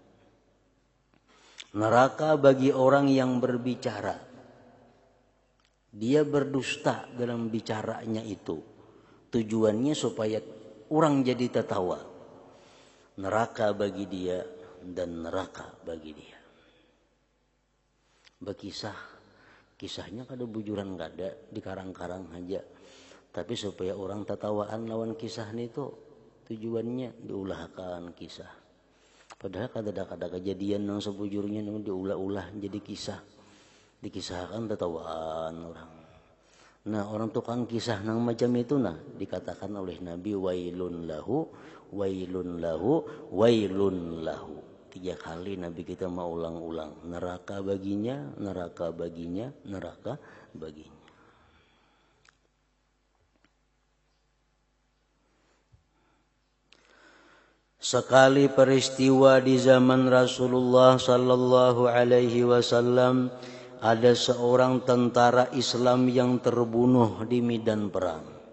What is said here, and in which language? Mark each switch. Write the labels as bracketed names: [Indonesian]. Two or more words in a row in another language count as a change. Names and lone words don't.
[Indonesian] Neraka bagi orang yang berbicara. Dia berdusta dalam bicaranya itu. Tujuannya supaya orang jadi tertawa. Neraka bagi dia dan neraka bagi dia. Berkisah. [Banjar] Kisahnya kada bujuran kada, dikarang-karang aja. Tapi supaya orang tertawaan lawan kisah itu tujuannya diulahkan kisah. Padahal kada kejadian yang sebujurnya yang diulah-ulah jadi kisah. Dikisahkan tertawaan orang. Nah, orang tukang kisah nang macam itu dikatakan oleh Nabi [Arabic] ويل له. [Indonesian] 3 kali Nabi kita mau ulang-ulang. Neraka baginya. Sekali peristiwa di zaman Rasulullah [Arabic] صلى الله عليه وسلم, [Indonesian] ada seorang tentara Islam yang terbunuh di medan perang.